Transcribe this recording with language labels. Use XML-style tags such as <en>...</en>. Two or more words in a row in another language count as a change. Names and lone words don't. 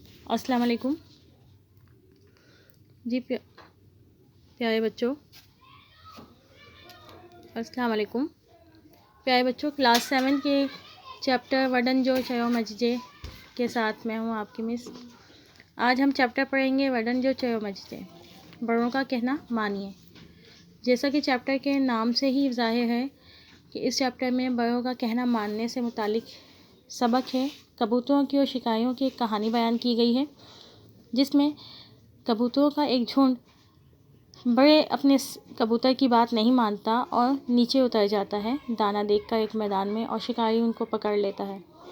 <ar>السلام علیکم</ar> <hi>जी प्यारे बच्चों।</hi> <ar>السلام علیکم</ar> <hi>प्यारे बच्चों, क्लास 7 के चैप्टर वडन जो चयो मजजे के साथ मैं हूँ आपकी मिस। आज हम चैप्टर पढ़ेंगे वडन जो चयो मजजे, बड़ों का कहना मानिए। जैसा कि चैप्टर के नाम से ही ज़ाहिर है कि इस चैप्टर में बड़ों का कहना मानने से मुतालिक सबक है। कबूतरों की और शिकारियों की एक कहानी बयान की गई है, जिसमें कबूतरों का एक झुंड बड़े अपने कबूतर की बात नहीं मानता और नीचे उतर जाता है दाना देखकर एक मैदान में, और शिकारी उनको पकड़ लेता है।</hi>